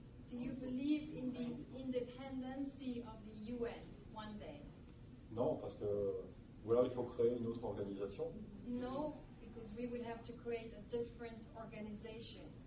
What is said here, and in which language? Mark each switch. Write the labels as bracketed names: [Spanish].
[English] Do you believe in the independency of the UN one day? [French] Non, parce que voilà, il faut créer une autre organisation. [English] No, because we would have to create a different organization.